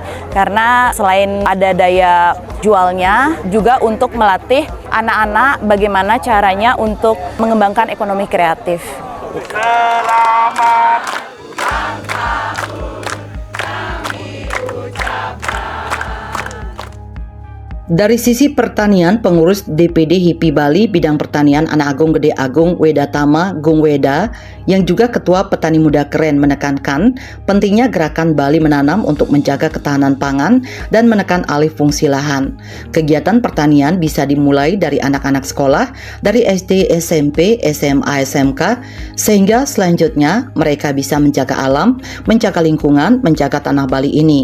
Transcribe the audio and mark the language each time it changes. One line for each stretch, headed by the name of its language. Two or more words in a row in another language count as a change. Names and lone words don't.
Indonesian: Karena selain ada daya jualnya juga untuk melatih anak-anak bagaimana caranya untuk mengembangkan ekonomi kreatif. Selamat Dari sisi pertanian, pengurus DPD HIPI Bali bidang pertanian Anak Agung Gede Agung Wedatama Gung Weda yang juga Ketua Petani Muda Keren menekankan pentingnya gerakan Bali menanam untuk menjaga ketahanan pangan dan menekan alih fungsi lahan. Kegiatan pertanian bisa dimulai dari anak-anak sekolah, dari SD, SMP, SMA, SMK, sehingga selanjutnya mereka bisa menjaga alam, menjaga lingkungan, menjaga tanah Bali ini.